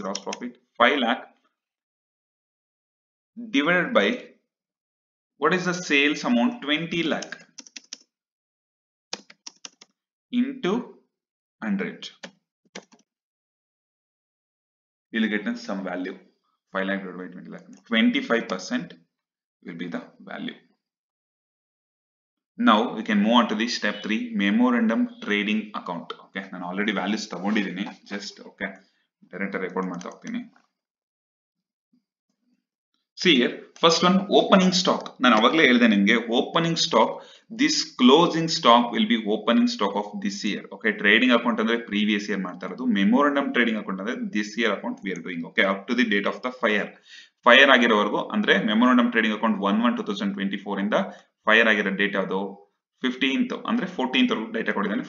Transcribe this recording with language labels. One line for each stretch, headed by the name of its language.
English: Gross profit 5 lakh divided by what is the sales amount 20 lakh into 100. You will get some value. 5 lakh divided by 20 lakh. 25% will be the value. Now we can move on to the step 3, memorandum trading account.
Kannada: Okay, ನಾನು already values ತಗೊಂಡಿದ್ದೀನಿ, just okay direct record ಮಾಡ್ತಾ ಹೋಗ್ತೀನಿ.
English: See here, first one opening stock.
Kannada: ನಾನು ಅವಾಗಲೇ ಹೇಳಿದೆ ನಿಮಗೆ
English: Opening stock, this closing stock will be opening stock of this year.
Kannada: Okay, trading account ಅಂದ್ರೆ previous year ಮಾಡ್ತಾ ಇರೋದು. ಮೆಮೊರಂಡಮ್ ಟ್ರೇಡಿಂಗ್ ಅಕೌಂಟ್ ಅಂದ್ರೆ this year account
English: We are doing.
Kannada: Okay, up to the date of the fire ಆಗಿರೋವರೆಗೂ, ಅಂದ್ರೆ memorandum trading account 1/1/2024 ಇಂದ fire ಆಗಿರೋ date ಯಾವುದು 15th ಅಂದ್ರೆ 14th ವರೆಗೂ ಡೇಟಾ ಕೊಟ್ಟಿದ್ದಾನೆ.